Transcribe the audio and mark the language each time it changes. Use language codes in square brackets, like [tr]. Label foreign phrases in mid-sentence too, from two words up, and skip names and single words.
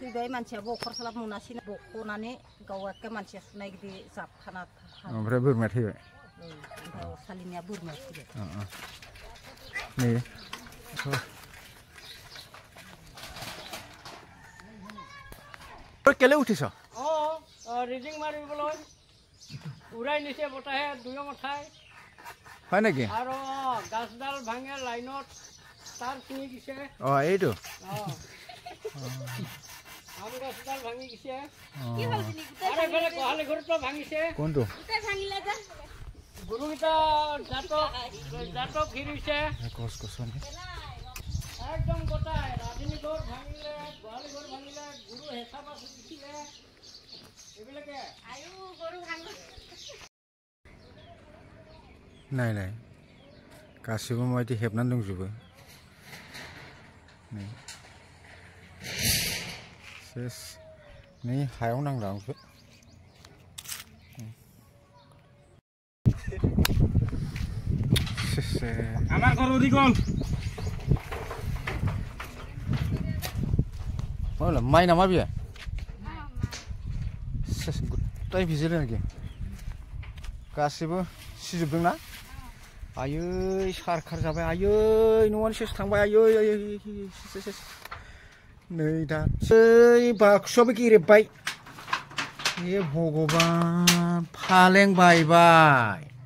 [brx] थैबाय मानसिया बखरस्लाब मोनासै बख'नानै गाव एखे मानसिया सुनाय गिदि जाबखाना ओमफ्राय बोरमाया थैबाय ओमफ्राय असालिनिया बोरमाया थैबाय [as] नै কেলে উঠিছ ৰিডিং মাৰিবলৈ উৰাই নিছে বতাহে দুয়ো মঠাই হয় নেকি আৰু গাছডাল ভাঙে লাইনত তার ছিঙি দিছে এইটো আম গাছডাল ভাঙি গেছে আরে বেলে গোহালি ঘৰটো ভাঙিছে কোনটো গৰুকেইটা জাতক ঘিৰিছে গছ গছনি একদম গোটাই ৰাজনী ঘৰ ভাঙিলে গোহালি ঘৰ ভাঙিলে গৰু হেঁচা দিছিলে এইবিলাকে গৰু ভাঙি নাই নাই [brx] गासिबो माबायदि हेबनानै दंजोबो नै सेस नै हायाव नांला आंखौ [bn] আমার ঘর ওদি গল [brx] माला माइ नामा बियो सेस गुटाय भिजिल आरोखि गासिबो सिजोबदोंना आयै सारखार जाबाय आयै न'आनो सेस थांबाय आयै आयै सेस नै दासै बाक्सुआबो गेरेबबाय हे भगबान फालें बायबाय